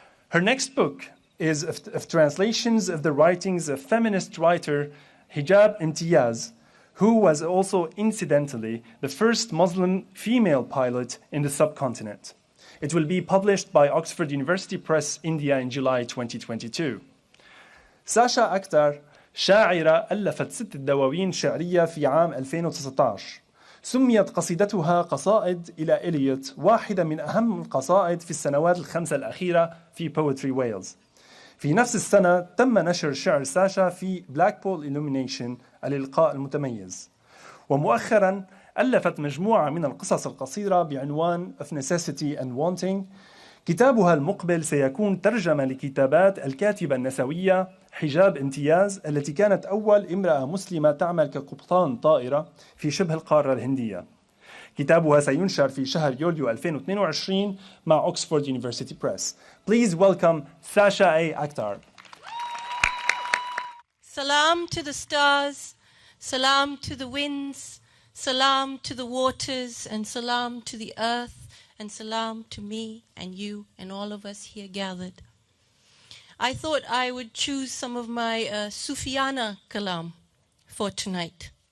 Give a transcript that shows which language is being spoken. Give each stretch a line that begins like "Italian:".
English: Her next book is of translations of the writings of feminist writer Hijab Imtiyaz, who was also incidentally the first Muslim female pilot in the subcontinent. It will be published by Oxford University Press, India in July 2022.
Arabic: Sasha Akhtar شاعرة ألفت 6 دواوين شعرية في عام 2019. سميت قصيدتها قصائد إلى إليوت واحدة من أهم القصائد في السنوات ال5 الأخيرة في Poetry Wales. في نفس السنة تم نشر شعر ساشا في Blackpool Illumination الإلقاء المتميز. ومؤخرا ألفت مجموعة من القصص القصيرة بعنوان Of Necessity and Wanting. كتابها المقبل سيكون ترجمة لكتابات الكاتبة النسوية حجاب امتياز التي كانت أول امرأة مسلمة تعمل كقبطان طائرة في شبه القارة الهندية. كتابها سينشر في شهر يوليو 2022 مع Oxford University Press.
English: Please welcome Sasha A. Akhtar. Salam to the stars, salam to the winds, salam to the waters, and salam to the earth, and salam to me and you and all of us here gathered. I thought I would choose some of my Sufiana kalam for tonight.